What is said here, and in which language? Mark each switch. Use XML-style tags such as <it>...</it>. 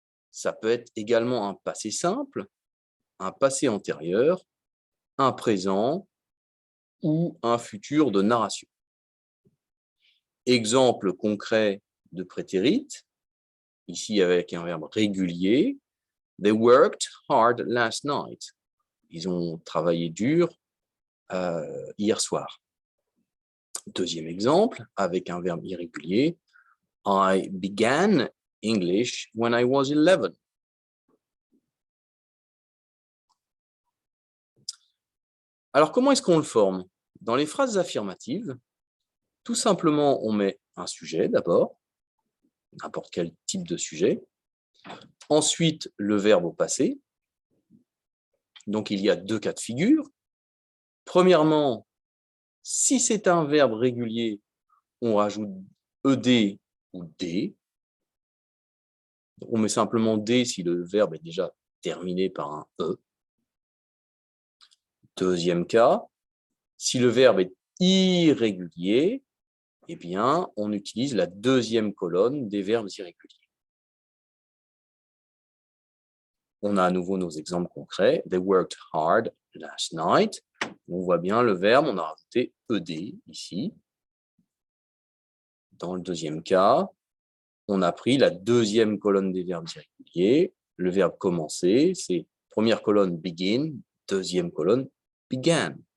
<fr>Ça peut être également un passé simple, un passé antérieur, un présent ou un futur de narration. Exemple concret de prétérit, ici avec un verbe régulier.</fr> <en>They worked hard last night.</en> <fr>Ils ont travaillé dur hier soir. Deuxième exemple, avec un verbe irrégulier.</fr> <en>I began English when I was 11.</en> <fr>Alors, comment est-ce qu'on le forme? Dans les phrases affirmatives, tout simplement, on met un sujet d'abord, n'importe quel type de sujet. Ensuite, le verbe au passé. Donc, il y a deux cas de figure. Premièrement, si c'est un verbe régulier, on rajoute ed ou d. On met simplement d si le verbe est déjà terminé par un e. Deuxième cas, si le verbe est irrégulier, eh bien, on utilise la deuxième colonne des verbes irréguliers. On a à nouveau nos exemples concrets.</fr> <en>They worked hard last night.</en> <fr>On voit bien le verbe, on a rajouté ed ici. Dans le deuxième cas, on a pris la deuxième colonne des verbes irréguliers. Le verbe commencer, c'est première colonne begin, deuxième colonne began.</fr>